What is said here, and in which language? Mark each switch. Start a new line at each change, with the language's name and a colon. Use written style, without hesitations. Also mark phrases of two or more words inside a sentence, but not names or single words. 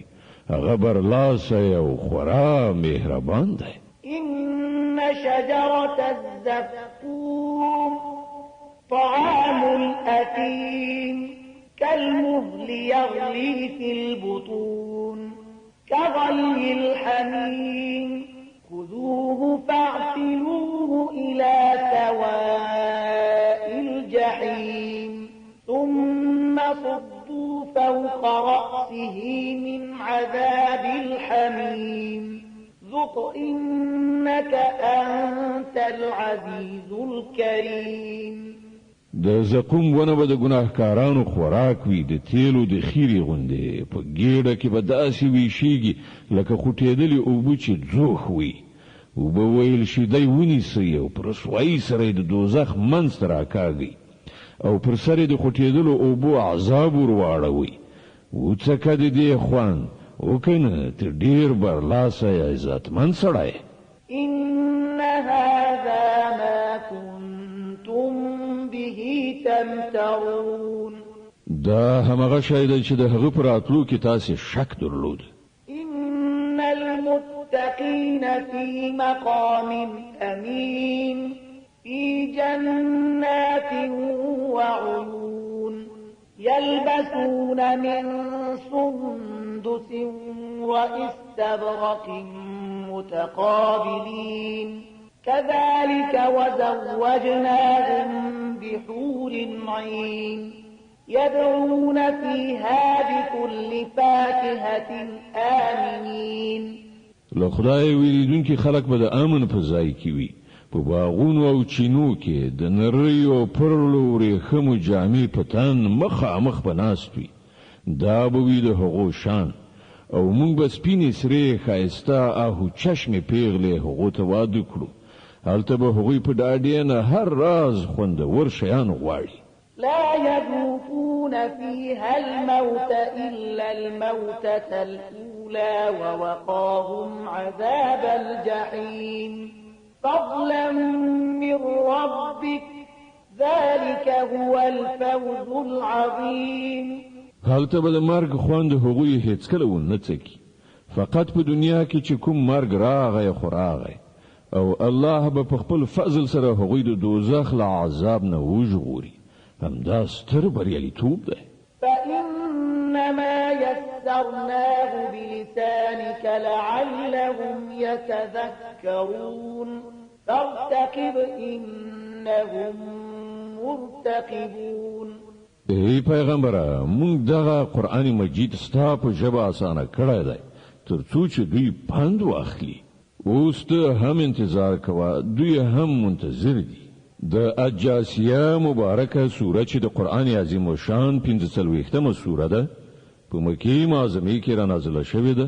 Pashto: هغه برلاسی او خورا مهربان دی.
Arabic: إن شجرة الزقوم طعام الأثيم كالمهل يغلي في البطون كغلي الحميم خذوه فاعتلوه إلى سواء الجحيم ثم صبوا فوق رأسه من عذاب الحميم ذق إنك أنت العزيز الكريم.
Pashto: د زقوم ونه به د ګناهکارانو خوراک وي، د تیلو د خیرې غوندې په ګېډه کې به داسې ویشیږي لکه خوټېدلې اوبه چې ځوښ وي. اوبه ویل شي دی ونیسئ او په رسوایي سره یې د دوزخ منځ ته راکاږئ او پر سر یې د خوټېدلو اوبو عذاب ور واړوئ. وڅکه د دې خوند وکنه ته ډېر برلاسه یې عزتمند سړی.
Arabic: إن هذا ما كنتم به تمترون.
Pashto: دا همغه شی دی چې د هغه پر راتلو کې تاسې شک درلود.
Arabic: إن المتقين في مقام أمين في جنات وعيون يلبسون من سندس وإستبرق متقابلين كذلك وزوجناهم بحور عين يدعون فيها بكل فاكهة آمنين.
Pashto: له خدای ویریدونکي خلک به د امن په ځای کې وي، په باغونو او چینو کې د نریو پرلو ورېښمو جامې په تن مخامخ به ناست وي. دا به وي د هغو شان او موږ به سپینې سرې ښایسته آهو چشمې پیغلې هغو ته واده کړو. هلته به هغوی په ډاډې نه هر راز خوندور شیان غواړي.
Arabic: لا يذوقون فيها الموت إلا الموتة الأولى ووقاهم عذاب الجحيم فضلا من ربك ذلك هو الفوز العظيم.
Pashto: هلته به د مرګ خوند هغوی هیڅکله ونه څکي، فقط په دنیا کې چې کوم مرګ راغی خو راغی او الله به په خپل فضل سره هغوی د دوزخ له عذاب نه وژغوري. همدا ستر بریالیتوب دی.
Arabic: فإنما يسرناه بلسانك لعلهم يتذكرون فارتقب إنهم مرتقبون.
Pashto: ای پیغمبره موږ دغه قرآن مجید ستا په ژبه اسانه کړی دی تر څو چې دوی پند واخلي. اوس ته هم انتظار کوه، دوی هم منتظر دي. د الجاسیه مبارکه سوره چې د قرآن عظیم شان 45مه سوره ده، په مکې معظمه کې را نازله شوې ده.